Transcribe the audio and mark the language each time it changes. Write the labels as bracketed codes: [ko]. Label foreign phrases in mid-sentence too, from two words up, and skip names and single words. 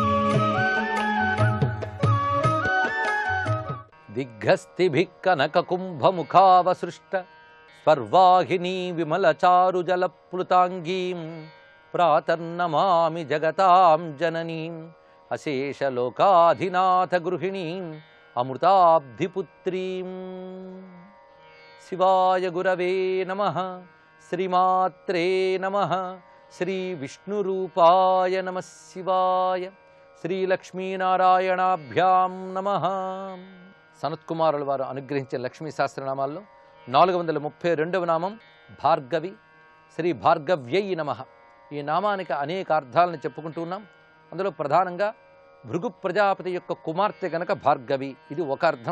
[sa] दिग्घस्तिभिः कनककुम्भमुखावसृष्ट स्वर्वाहिनी विमलचारुजलप्लुताङ्गीं प्रातर्नमामि जगतां जननीम् अशेषलोकाधिनाथगृहिणीम् अमृताब्धिपुत्रीम्। शिवाय गुरवे नमः। श्रीमात्रे नमः। श्रीविष्णुरूपाय नमः शिवाय। శ్రీలక్ష్మీనారాయణాభ్యాం నమః. [te] సనత్కుమారుల వారు అనుగ్రహించిన లక్ష్మీ సహస్రనామాల్లో 432వ నామం భార్గవి. [sa] శ్రీ భార్గవ్యై నమః. [te] ఈ నామానికి అనేక అర్థాలను చెప్పుకుంటూ ఉన్నాం. అందులో ప్రధానంగా భృగు ప్రజాపతి యొక్క కుమార్తె గనక భార్గవి, ఇది ఒక అర్థం.